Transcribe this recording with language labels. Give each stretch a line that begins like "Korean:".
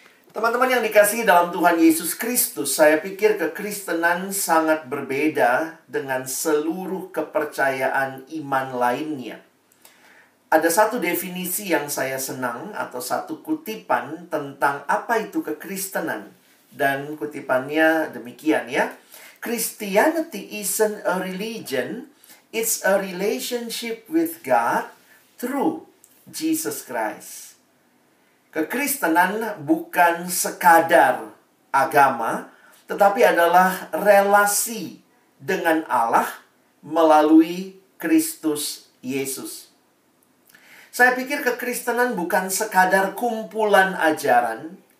Indonesian: Teman-teman yang dikasihi dalam Tuhan Yesus Kristus, saya pikir kekristenan sangat berbeda dengan seluruh kepercayaan iman lainnya. Ada satu definisi yang saya senang, atau satu kutipan tentang apa itu kekristenan. Dan kutipannya demikian ya.
English: Christianity isn't a religion, it's a relationship with God through Jesus Christ.
Indonesian: Kekristenan bukan sekadar agama, tetapi adalah relasi dengan Allah melalui Kristus Yesus. Saya pikir kekristenan bukan sekadar kumpulan ajaran.